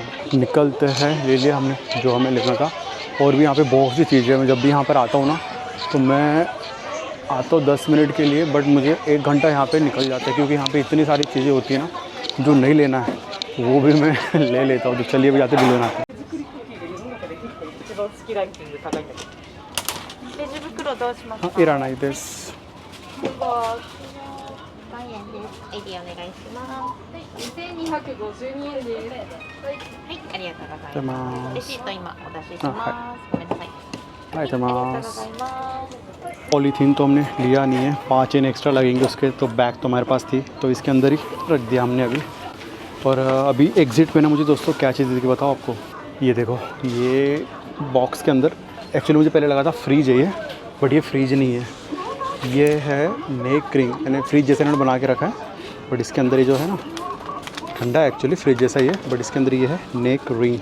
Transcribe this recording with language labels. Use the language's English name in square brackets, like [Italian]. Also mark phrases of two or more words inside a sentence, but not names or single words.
[Hindi] निकलते हैं, ले लिया हमने जो हमें लेना था। और भी यहाँ पे बहुत सी चीज़ें हैं। मैं जब भी यहाँ पर आता हूँ ना, तो मैं आता हूँ 10 मिनट के लिए, बट मुझे 1 घंटा यहाँ पे निकल जाता है, क्योंकि यहाँ पे इतनी सारी चीज़ें होती हैं ना, जो नहीं लेना है वो भी मैं ले लेता हूँ। तो चलिए भी जाते बिल बनाते हैं। [Japanese] レジ袋どうしますか。 हाँ, いらないです. 5 円です。ID お願いします。 2252円です。はい、ありがとうございでま。ますレシート今お出ししあます。ごめんなさい。ありがとうございますありがとうございます。 [Hindi] पॉलीथीन तो हमने लिया नहीं है, 5 येन एक्स्ट्रा लगेंगे उसके, तो बैग तो हमारे पास थी, तो इसके अंदर ही रख दिया हमने अभी। और अभी एग्ज़िट में ना मुझे दोस्तों क्या चीज़ थी बताओ आपको। ये देखो, ये बॉक्स के अंदर एक्चुअली मुझे पहले लगा था फ्रीज है ये, बट ये फ्रीज नहीं है, ये है [English] neck ring, [Hindi] यानी फ्रीज जैसे इन्होंने बना के रखा है, बट इसके अंदर ये जो है ना ठंडा है, एक्चुअली फ्रिज जैसा ही है, बट इसके अंदर ये है [English] neck ring.